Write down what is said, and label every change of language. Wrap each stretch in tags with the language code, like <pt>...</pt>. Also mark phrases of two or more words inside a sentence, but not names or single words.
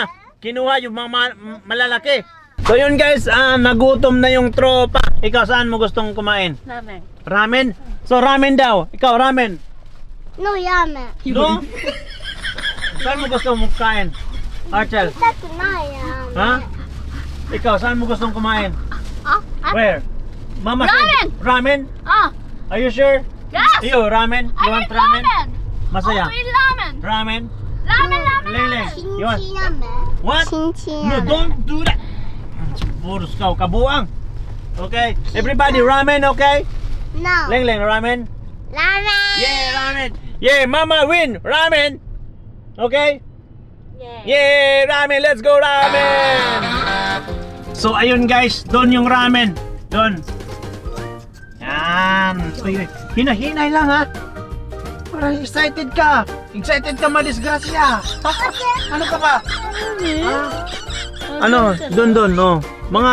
<tl>Kinuha yung mga malalaki. So yun guys, nagutom na yung tropa. Ikaw saan mo gustong kumain? Ramen. Ramen? So ramen daw. Ikaw ramen.</tl> <en>No, yamen.</en> <tl>No? Saan mo gusto mong kain? Archel?</tl> <ja>痛くない yamen.</ja> <tl>Ha? Ikaw saan mo gustong kumain? Ah,</tl> <en>Where? Mama said ramen? Ah, Are you sure? yes. You ramen? You want ramen? Masaya? ramen. Ramen? Ramen. Lele, you want? yamen. What? Chin-chin No, yamen. don't do that.</en> <ceb>Puros ka, kabuang.</ceb> <en>Okay? Everybody ramen, okay? No. Leng, ramen? Ramen. Yeah, ramen. Yeah, mama win. Ramen. Okay? Yeah, ramen. Let's go ramen. So,</en> <tl>ayun guys. Doon yung ramen. Doon. Yan. So, hinahinay lang ha. Parang excited ka. Excited ka madisgrasya. Ano ka ba? Ha? Doon, no.</tl>